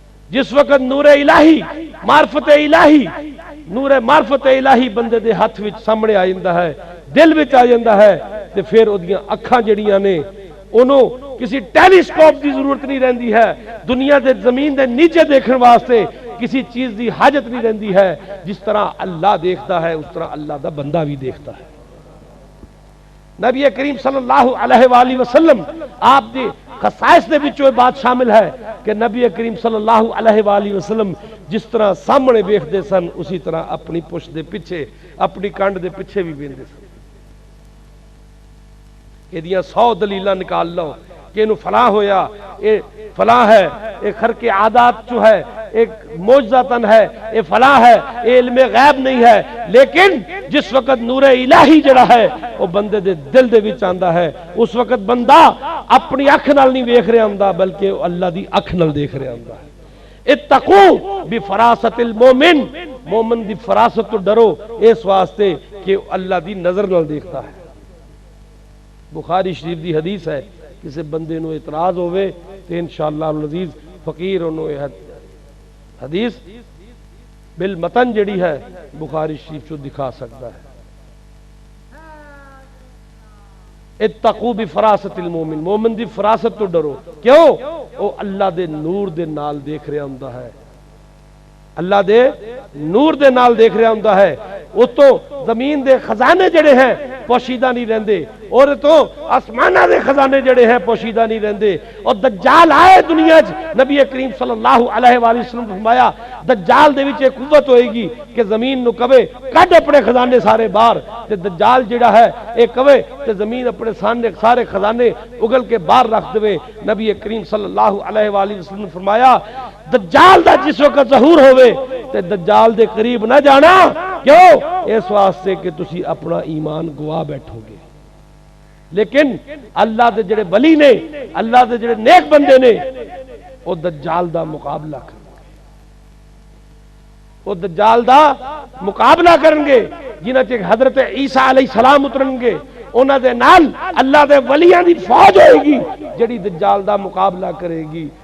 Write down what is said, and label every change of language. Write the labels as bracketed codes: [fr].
[pa] جس وقت نور الہی معرفت الہی نور معرفت الہی بندے دے ہاتھ وچ سامنے آ جاندا ہے دل وچ آ جاندا ہے تے پھر اودیاں اکھاں جڑیاں نے انہوں کسی ٹیلیسکوپ دی ضرورت نہیں رہندی ہے دنیا دے زمین دے نیچے دیکھن واسطے کسی چیز دی حاجت نہیں رہندی ہے. جس طرح اللہ دیکھتا ہے اس طرح اللہ دا بندہ بھی دیکھتا ہے. نبی کریم صلی اللہ علیہ وآلہ وسلم آپ دی خصائص دے وچوں بات شامل ہے کہ نبی کریم صلی اللہ علیہ وآلہ وسلم جس طرح سامنے ویکھدے سن اسی طرح اپنی پشت دے پیچھے اپنی کانڈ دے پیچھے بھی ویندے سن. یہ 100 دلیلاں نکال لو کہ انہوں فلاں ہویا اے فلاں ہے اے خرق عادات جو ہے ایک معجزاتن ہے اے فلاں ہے اے علم غیب نہیں ہے لیکن جس وقت نور الہی جڑا ہے وہ بندے دے دل دے وچ آندا ہے اس وقت بندہ اپنی اکھ نال نہیں ویکھ رہا ہوندا بلکہ اللہ دی اکھ نال دیکھ رہا ہوندا ہے. [ar] اتقوا بفراست المومن [pa] مومن دی فراست تو ڈرو اس واسطے کہ اللہ دی نظر نال دیکھتا ہے. بخاری شریف دی حدیث ہے کسی بندے نو اعتراض ہوئے تو انشاءاللہ العزیز فقیر انہوں حدیث بالمتن جڑی ہے بخاری شریف چو دکھا سکتا ہے. [ar] اتقوا بفراست المومن [pa] مومن دی فراست تو ڈرو کیوں وہ اللہ دے نور دے نال دیکھ رہا ہوندا ہے اللہ دے نور دے نال دیکھ رہا ہوندا ہے. وہ تو زمین دے خزانے جڑے ہیں پوشیدہ نہیں رہندے اور تو آسمانہ دے خزانے جڑے ہیں پوشیدہ نہیں رہندے. اور دجال آئے دنیا نبی کریم صلی اللہ علیہ وآلہ وسلم فرمایا دجال دے وچ ایک قوت ہوئے گی کہ زمین نو کہے کڈ اپنے خزانے سارے باہر تے دجال جڑا ہے ایک کہے تے زمین اپنے سارے خزانے اگل کے باہر رکھ دے. نبی کریم صلی اللہ علیہ وآلہ وسلم نے فرمایا دجال دا جس وقت ظہور ہوئے تے دجال دے قریب نہ جانا کیوں اس واسطے کہ تسی اپنا ایمان گوا بیٹھو گے. لیکن اللہ دے جڑے ولی نے اللہ دے جڑے نیک بندے نے وہ دجال دا مقابلہ کریں گے وہ دجال دا مقابلہ کریں گے جنہاں چ حضرت عیسیٰ علیہ السلام اترن گے انہاں دے نال اللہ دے ولیاں دی فوج ہوئے گی جڑی دجال دا مقابلہ کرے گی.